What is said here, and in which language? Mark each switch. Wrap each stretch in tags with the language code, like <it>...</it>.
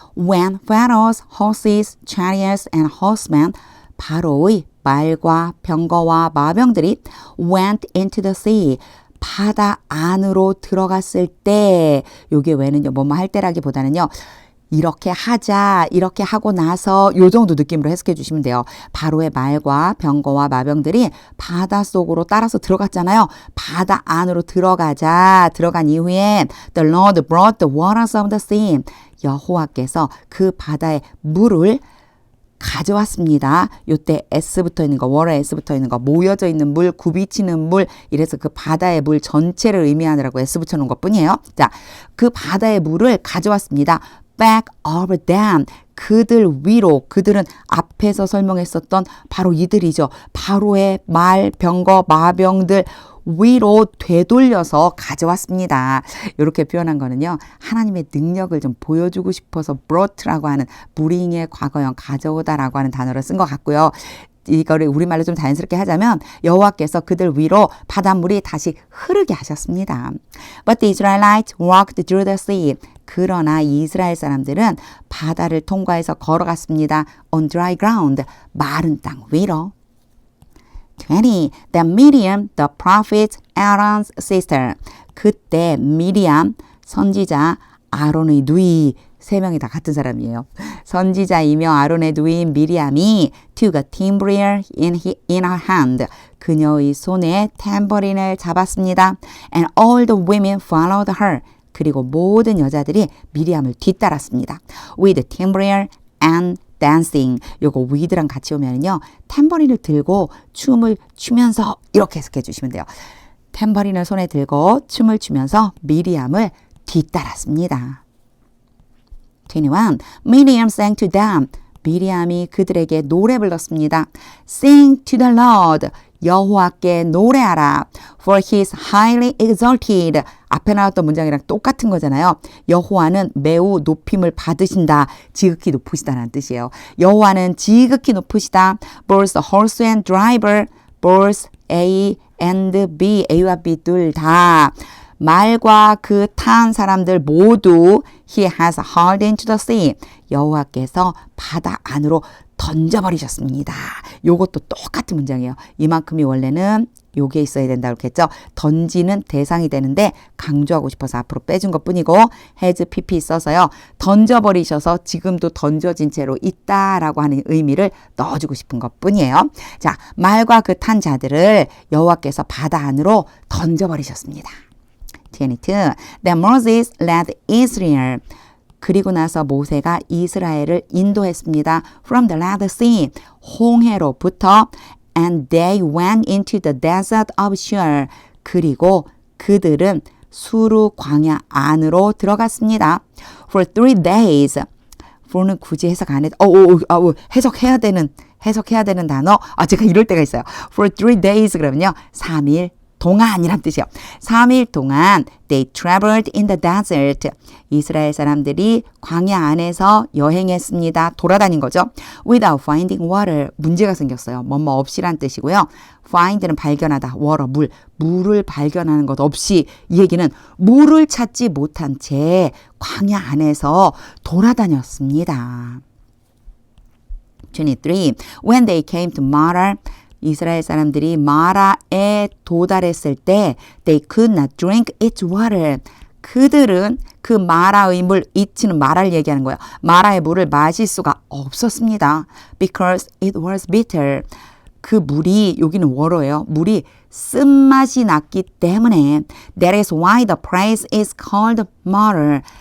<en>When Pharaoh's horses, chariots and horsemen</en> <ko>바로의 말과 병거와 마병들이</ko> <en>went into the sea.</en> <ko>바다 안으로 들어갔을 때 요게 왜는요. 뭐뭐 할 때라기보다는요. 이렇게 하자, 이렇게 하고 나서 요 정도 느낌으로 해석해 주시면 돼요. 바로의 말과 병거와 마병들이 바닷속으로 따라서 들어갔잖아요. 바다 안으로 들어간 이후에</ko> <en>The Lord brought the waters of the sea.</en> <ko>여호와께서 그 바다의 물을 가져왔습니다. 요때 S 붙어 있는 거, 월에 S 붙어 있는 거, 모여져 있는 물, 굽이치는 물, 이래서 그 바다의 물 전체를 의미하느라고 S 붙여 놓은 것 뿐이에요. 자, 그 바다의 물을 가져왔습니다.</ko> <en>Back over them.</en> <ko>그들 위로. 그들은 앞에서 설명했었던 바로 이들이죠. 바로의 말, 병거, 마병들 위로 되돌려서 가져왔습니다. 이렇게 표현한 거는요. 하나님의 능력을 좀 보여주고 싶어서 brought라고 하는 bring의 과거형 가져오다라고 하는 단어를 쓴 것 같고요. 이거를 우리말로 좀 자연스럽게 하자면 여호와께서 그들 위로 바닷물이 다시 흐르게 하셨습니다.</ko> <en>But the Israelites walked through the sea.</en> <ko>그러나 이스라엘 사람들은 바다를 통과해서 걸어갔습니다.</ko> <en>On dry ground.</en> <ko>마른 땅 위로.</ko> <en>20. Then Miriam, the prophet, Aaron's sister.</en> <ko>그때 미리암, 선지자, 아론의 누이, 세 명이 다 같은 사람이에요. 선지자이며 아론의 누이인 미리암이</ko> <en>took a timbrel in her hand.</en> <ko>그녀의 손에 탬버린을 잡았습니다.</ko> <en>And all the women followed her.</en> <ko>그리고 모든 여자들이 미리암을 뒤따랐습니다.</ko> <en>With timbrel and dancing.</en> <ko>요거 with랑 같이 오면요. 탬버린을 들고 춤을 추면서 이렇게 해석해 주시면 돼요. 탬버린을 손에 들고 춤을 추면서 미리암을 뒤따랐습니다. 21.</ko> <en>Miriam sang to them.</en> <ko>미리암이 그들에게 노래 불렀습니다.</ko> <en>Sing to the Lord.</en> <ko>여호와께 노래하라.</ko> <en>For he is highly exalted.</en> <ko>앞에 나왔던 문장이랑 똑같은 거잖아요. 여호와는 매우 높임을 받으신다. 지극히 높으시다는 뜻이에요. 여호와는 지극히 높으시다.</ko> <en>Both horse and driver. Both A and B.</en> <ko>A와 B 둘 다. 말과 그 탄 사람들 모두</ko> <en>He has hurled into the sea.</en> <ko>여호와께서 바다 안으로 던져버리셨습니다. 요것도 똑같은 문장이에요. 이만큼이 원래는 요게 있어야 된다고 했겠죠. 던지는 대상이 되는데 강조하고 싶어서 앞으로 빼준 것뿐이고 has pp 써서요. 던져버리셔서 지금도 던져진 채로 있다라고 하는 의미를 넣어주고 싶은 것뿐이에요. 자, 말과 그 탄 자들을 여호와께서 바다 안으로 던져버리셨습니다.</ko> <en>22. Then Moses led Israel.</en> <ko>그리고 나서 모세가 이스라엘을 인도했습니다.</ko> <en>From the Red Sea,</en> <ko>홍해로부터</ko> <en>and they went into the desert of Shur.</en> <ko>그리고 그들은 수르 광야 안으로 들어갔습니다.</ko> <en>For 3 days.</en> <ko>for는 굳이 해석 안 해도 해석해야 되는 단어. 제가 이럴 때가 있어요. For 3 days 그러면요. 3일 동안이란 뜻이에요. 3일 동안</ko> <en>they traveled in the desert.</en> <ko>이스라엘 사람들이 광야 안에서 여행했습니다. 돌아다닌 거죠.</ko> <en>Without finding water.</en> <ko>문제가 생겼어요. 뭐뭐 없이란 뜻이고요. find는 발견하다. water, 물을 발견하는 것 없이 이 얘기는 물을 찾지 못한 채 광야 안에서 돌아다녔습니다.</ko> <en>23. When they came to Mara.</en> <ko>이스라엘 사람들이 마라에 도달했을 때</ko> <en>they could not drink its water.</en> <ko>그들은 그 마라의 물, it는 마라를 얘기하는 거예요. 마라의 물을 마실 수가 없었습니다.</ko> <en>Because it was bitter.</en> <ko>그 물이, 여기는 워로예요. 물이 쓴맛이 났기 때문에</ko> <en>That is why the place is called Mara.</en>